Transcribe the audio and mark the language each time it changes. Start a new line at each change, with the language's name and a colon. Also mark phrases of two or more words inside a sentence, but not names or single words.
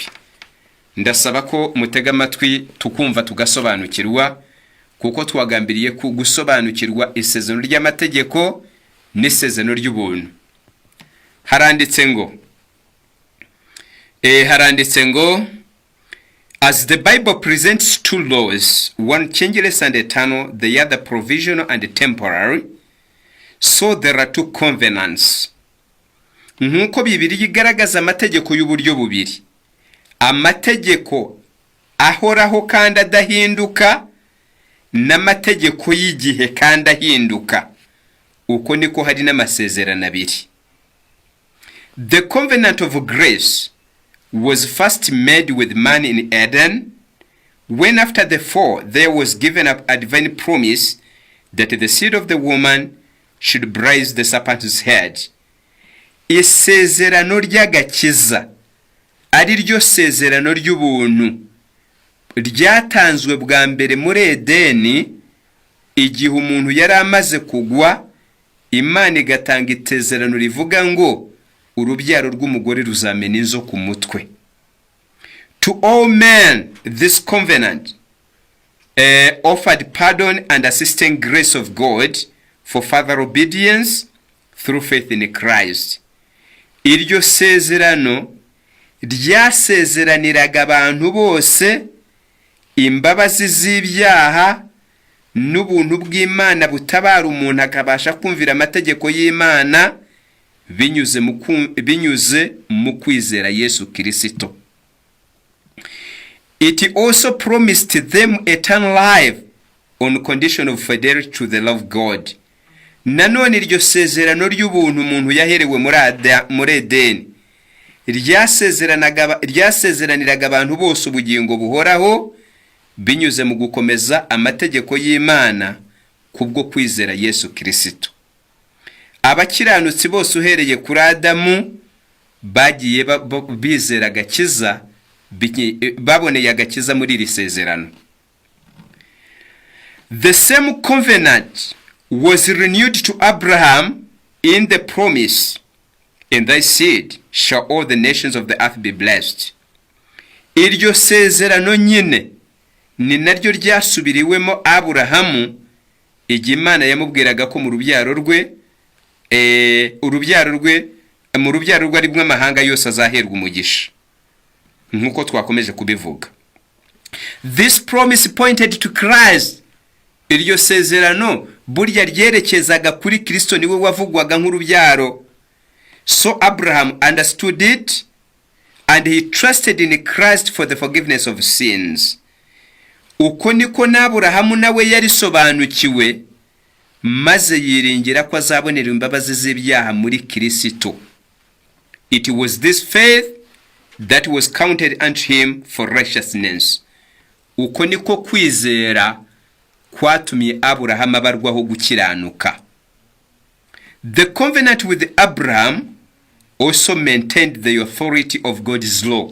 Kinyarwanda: Ndasaba ko mutega amatwi tukumva tugasobanukirwa, kuko twagambiriye gusobanukirwa isezerano ry'amategeko n'isezerano ry'ubuntu. Haranditse ngo
English: as the Bible presents two laws, one changeless and eternal, the other provisional and temporary, so there are two covenants.
Kinyarwanda: Nkuko Bibiliya igaragaza amategeko y'uburyo bubiri, amategeko ahoraho kandi adahinduka n'amategeko y'igihe kandi ahinduka, uko niko hari n'amasezerano abiri.
English: The covenant of grace was first made with man in Eden, when after the fall there was given up a divine promise that the seed of the woman should bruise the serpent's head.
Kinyarwanda: Isezerano ry'agakiza ari ryo sezerano ry'ubuntu ryatanzwe bwa mbere muri Edeni, igihe umuntu yari amaze kugwa, Imana igatanga itezerano rivuga ngo urubyaro rw'umugore ruzamena inzo ku mutwe.
English: To all men this covenant offered pardon and assisting grace of God for further obedience through faith in Christ.
Kinyarwanda: iryo sezerano ryasezeraniraga abantu bose imbabazi z'ibyaha n'ubuntu bw'Imana butabara umuntu akabasha kumvira amategeko y'Imana binyuze mu kwizera Yesu Kristo.
English: It also promised them eternal life on condition of fidelity to the love of God.
Kinyarwanda: Nanone iryo sezerano ry'ubuntu umuntu yaherewe muri Edeni ryasezeraniraga abantu bose ubugingo buhoraho binyuze mu gukomeza amategeko y'Imana kubwo kwizera Yesu Kristo. Abakiranutsi bose uhereye kuri Adamu bagiye bizera agakiza, baboneye agakiza muri iri sezerano.
English: The same covenant was renewed to Abraham in the promise, "In thy seed shall all the nations of the earth be blessed."
Kinyarwanda: Iryo sezerano nyine ni naryo ryasubiriwemo Aburahamu igihe Imana yamubwiraga ko mu rubyaro rwe arimwe amahanga yose azaherwa umugisha, nkuko twakomeje kubivuga.
English: This promise pointed to Christ.
Kinyarwanda: Iryo sezerano burya ryerekezaga kuri Kristo, niwe wavugwaga nk'urubyaro.
English: So Abraham understood it and he trusted in Christ for the forgiveness of sins.
Kinyarwanda: Uko niko n'Aburahamu nawe yarisobanukiwe maze yiringira ko azabonera imbabazi z'ibyaha muri Kristo.
English: It was this faith that was counted unto him for righteousness.
Kinyarwanda: Uko niko kwizera kwatumye Aburahamu abarwaho gukiranuka.
English: The covenant with Abraham also maintained the authority of God's law.